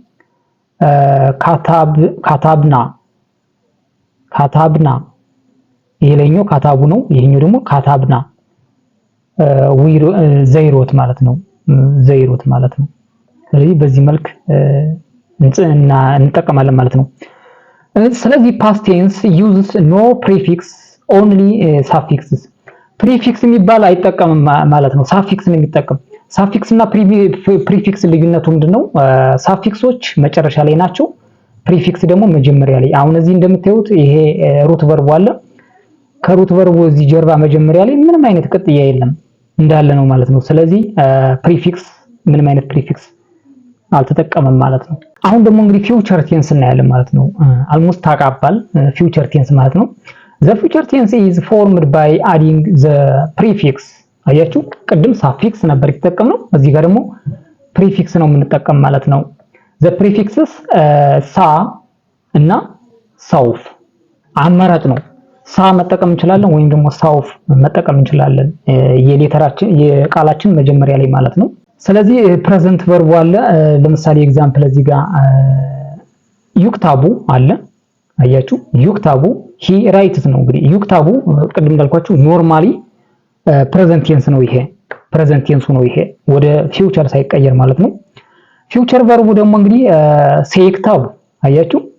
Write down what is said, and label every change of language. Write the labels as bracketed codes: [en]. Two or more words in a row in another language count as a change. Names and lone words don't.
[am] ካታብና ይሄኛው ካታቡ ነው። ይሄኛው ደግሞ ካታብና ዘይሮት ማለት ነው። ዘይሮት ማለት ነው። ስለዚህ በዚህ መልክ እንጠቀማለን ማለት ነው። ስለዚህ [en] past tense uses no prefix only suffixes [am] ፕሪፊክስ የሚባል አይጠቀምም ማለት ነው። ሳፊክስ ነው የሚጠቀም። ሳፊክስ እና ፕሪፊክስ ልዩነቱ ምንድነው? ሳፊክሶች መጨረሻ ላይ ናቸው። ፕሪፊክስ ደግሞ መጀመሪያ ላይ። አሁን እዚህ እንደምታዩት ይሄ [en] root verb [am] አለ። ከሩት ቨርቡ እዚህ ጀርባ መጀመሪያ ላይ ምንም አይነት ቅጥያ የለም እንዳለ ነው ማለት ነው። ስለዚህ ፕሪፊክስ ምንም አይነት ፕሪፊክስ አልተጠቀመም ማለት ነው። አሁን ደግሞ እንግዲህ [en] future tense [am] እናያለን ማለት ነው። አልሞስት ታቃባል [en] future tense [am] ማለት ነው። [en] The future tense is formed by adding the prefix [am] አያችሁ ቅድም ሳፊክስ ነበር የተጠቀምነው እዚህ ጋር ደግሞ ፕሪፊክስ ነው የምንጠቀም ማለት ነው። [en] the prefixes [am] ሳ እና ሳውፍ አማራጭ ነው። ሳ መጠቀም እንችላለን ወይም ደግሞ ሳውፍ መጠቀም እንችላለን የቃላችን መጀመሪያ ላይ ማለት ነው። ስለዚህ [en] present verb [am] አለ። ለምሳሌ ኤግዛምፕል እዚህ ጋር ዩክታቡ አለ። አያችሁ ዩክታቡ [en] he writes [am] ነው። እንግዲህ ዩክታቡ ቅድም እንዳልኳችሁ [en] normally present tense [am] ነው። ይሄ [en] present tense [am] ነው። ይሄ ወደ ፊውቸር ሳይቀየር ማለት ነው። [en] future verb [am] ደግሞ እንግዲህ ሳይክታቡ አያችሁ